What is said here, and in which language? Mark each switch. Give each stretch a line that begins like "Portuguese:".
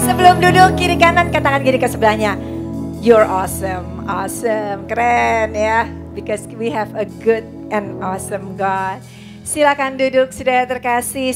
Indonesian: Sebelum duduk kiri kanan, katakan kiri ke sebelahnya.
English: You're awesome, awesome,
Indonesian: keren ya.
English: Because we have a good and awesome God.
Indonesian: Silakan duduk saudara terkasih.